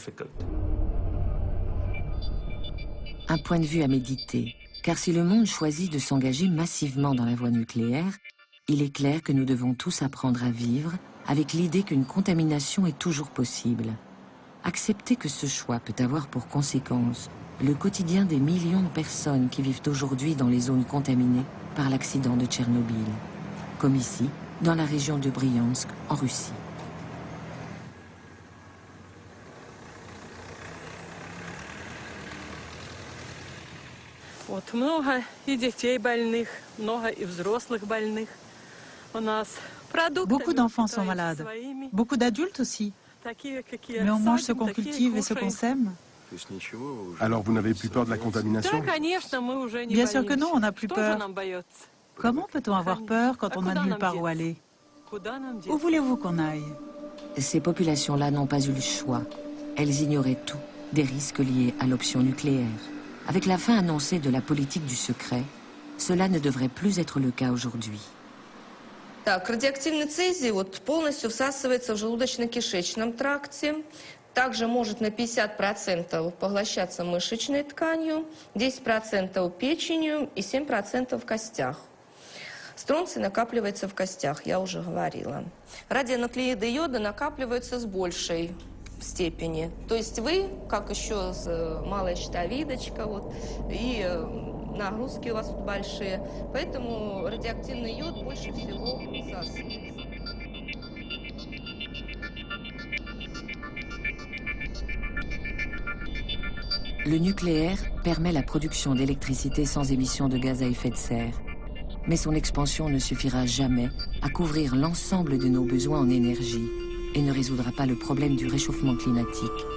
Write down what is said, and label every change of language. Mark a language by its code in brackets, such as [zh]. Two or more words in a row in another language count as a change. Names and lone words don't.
[fr] Un point de vue à méditer, car si le monde choisit de s'engager massivement dans la voie nucléaire, il est clair que nous devons tous apprendre à vivre avec l'idée qu'une contamination est toujours possible. Accepter que ce choix peut avoir pour conséquence le quotidien des millions de personnes qui vivent aujourd'hui dans les zones contaminées par l'accident de Tchernobyl, comme ici, dans la région de Bryansk, en Russie. [ru] Много и детей больных, много и взрослых больных у нас. [fr] Beaucoup d'enfants sont malades, beaucoup d'adultes aussi. Mais on mange ce qu'on cultive et ce qu'on sème. Alors vous n'avez plus peur de la contamination? Bien sûr que non, on n'a plus peur. Comment peut-on avoir peur quand on n'a nulle part où aller? Où voulez-vous qu'on aille? Ces populations-là n'ont pas eu le choix. Elles ignoraient tout des risques liés à l'option nucléaire. Avec la fin annoncée de la politique du secret, cela ne devrait plus être le cas aujourd'hui. [ru] Так, радиоактивный цезий полностью всасывается в желудочно-кишечном тракте. Также может на 50% поглощаться мышечной тканью, 10% печенью и 7% в костях. Стронций накапливается в костях, я уже говорила. Радионуклеиды йода накапливаются с большей степени. То есть вы, как еще малая щитовидочка, и нагрузки у вас большие, поэтому радиоактивный йод больше всего всасывается. [fr] Le nucléaire permet la production d'électricité sans émission de gaz à effet de serre. Mais son expansion ne suffira jamais à couvrir l'ensemble de nos besoins en énergie et ne résoudra pas le problème du réchauffement climatique.